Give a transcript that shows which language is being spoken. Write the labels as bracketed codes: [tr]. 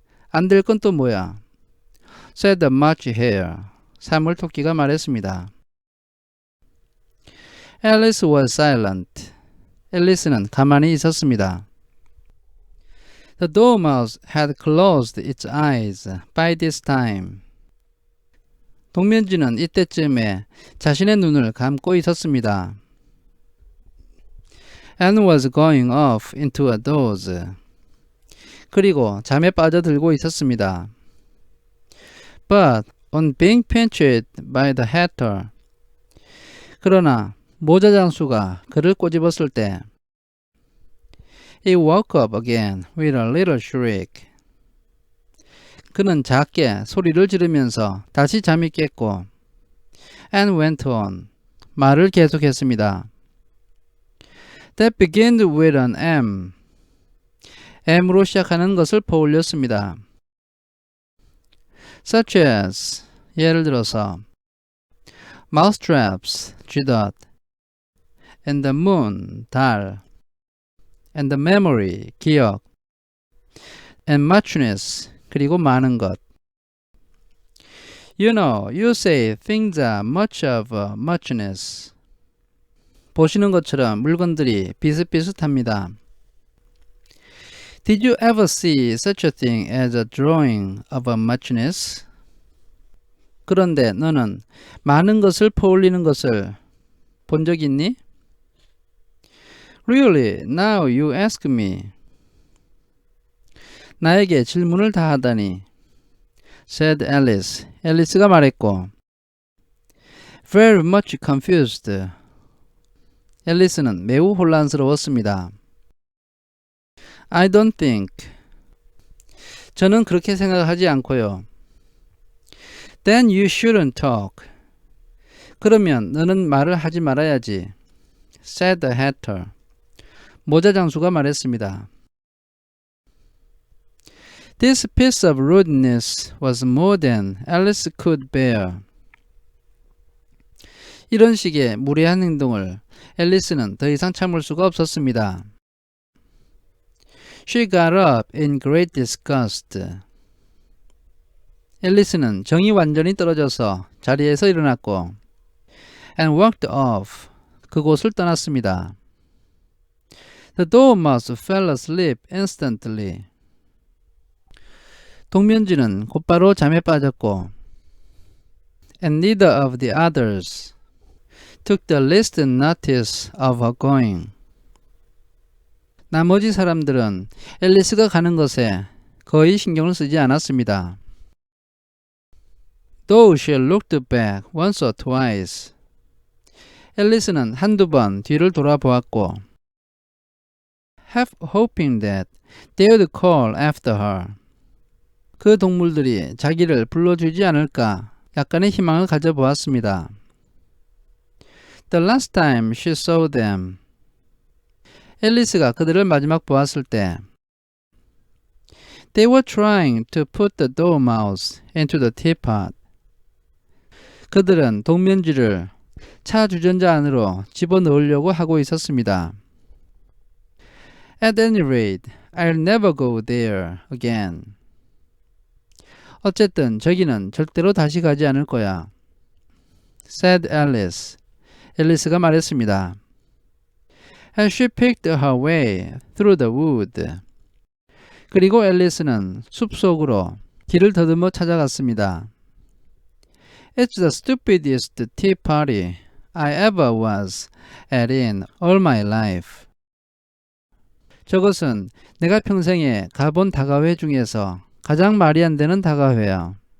[ko] 안 될 건 또 뭐야? [en] said the March Hare. [ko] 사물토끼가 말했습니다. [en] Alice was silent. [ko] 앨리스는 가만히 있었습니다. [en] The dormouse had closed its eyes by this time. [ko] 동면지는 이때쯤에 자신의 눈을 감고 있었습니다. [en] And was going off into a doze. [ko] 그리고 잠에 빠져들고 있었습니다. [en] But on being pinched by the hatter. [ko] 그러나 모자 장수가 그를 꼬집었을 때 [en] He woke up again with a little shriek. [ko] 그는 작게 소리를 지르면서 다시 잠이 깼고 [en] and went on. [ko] 말을 계속했습니다. [en] That began with an M. [ko] M으로 시작하는 것을 퍼올렸습니다. [en] Such as, [ko] 예를 들어서 [en] mousetraps, [ko] 쥐덫, [en] and the moon, [ko] 달, [en] and the memory, [ko] 기억, [en] and muchness, [ko] 그리고 많은 것. [en] You know, you say things are much of a muchness. [ko] 보시는 것처럼 물건들이 비슷비슷합니다. [en] Did you ever see such a thing as a drawing of a muchness? [ko] 그런데 너는 많은 것을 퍼올리는 것을 본 적 있니? [en] Really, now you ask me. [ko] 나에게 질문을 다 하다니. [en] said Alice. [ko] 앨리스가 말했고. [en] Very much confused. [ko] 앨리스는 매우 혼란스러웠습니다. [en] I don't think. [ko] 저는 그렇게 생각하지 않고요. [en] Then you shouldn't talk. [ko] 그러면 너는 말을 하지 말아야지. [en] said the hatter. [ko] 모자 장수가 말했습니다. [en] This piece of rudeness was more than Alice could bear. [ko] 이런 식의 무례한 행동을 앨리스는 더 이상 참을 수가 없었습니다. [en] She got up in great disgust. [ko] 앨리스는 정이 완전히 떨어져서 자리에서 일어났고 [en] and walked off. [ko] 그곳을 떠났습니다. [en] The dormouse fell asleep instantly. [ko] 동면지는 곧바로 잠에 빠졌고 [en] and neither of the others took the least notice of her going. [ko] 나머지 사람들은 앨리스가 가는 것에 거의 신경을 쓰지 않았습니다. [en] Though she looked back once or twice. [ko] 앨리스는 한두 번 뒤를 돌아보았고 [en] half hoping that they would call after her. [ko] 그 동물들이 자기를 불러주지 않을까 약간의 희망을 가져보았습니다. [en] The last time she saw them. [ko] 앨리스가 그들을 마지막 보았을 때 [en] They were trying to put the dormouse into the teapot. [ko] 그들은 동면쥐를 차 주전자 안으로 집어넣으려고 하고 있었습니다. [en] At any rate, I'll never go there again. [ko] 어쨌든 저기는 절대로 다시 가지 않을 거야. [en] said Alice. [ko] 앨리스가 말했습니다. [en] As she picked her way through the wood. [ko] 그리고 앨리스는 숲속으로 길을 더듬어 찾아갔습니다. [en] It's the stupidest tea party I ever was at in all my life. [ko] 저것은 내가 평생에 가본 다가회 중에서 가장 말이 안 되는 다가회야.